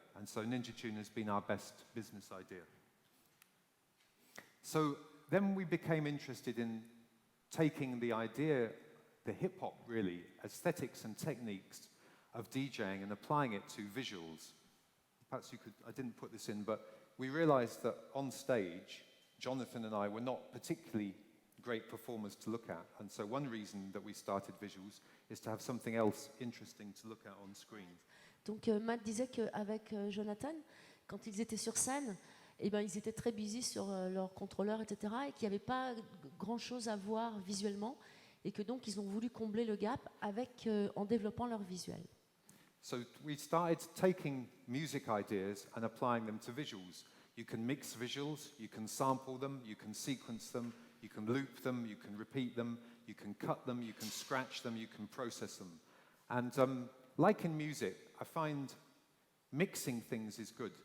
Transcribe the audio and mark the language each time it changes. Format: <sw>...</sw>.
<en>And so Ninja Tune has been our best business idea. So then we became interested in taking the idea, the hip-hop really, aesthetics and techniques of DJing and applying it to visuals. Perhaps you could, I didn't put this in, but we realized that on stage, Jonathan and I were not particularly great performers to look at. And so one reason that we started visuals is to have something else interesting to look at on screen.</en> <fr>Donc Matt disait qu'avec Jonathan, quand ils étaient sur scène, eh ben, ils étaient très busy sur leur contrôleur, etc. et qu'il n'y avait pas grand-chose à voir visuellement et que donc ils ont voulu combler le gap en développant leur visuel.</fr> <en>So we started taking music ideas and applying them to visuals. You can mix visuals, you can sample them, you can sequence them, you can loop them, you can repeat them, you can cut them, you can scratch them, you can process them. And like in music, I find mixing things is good.</en>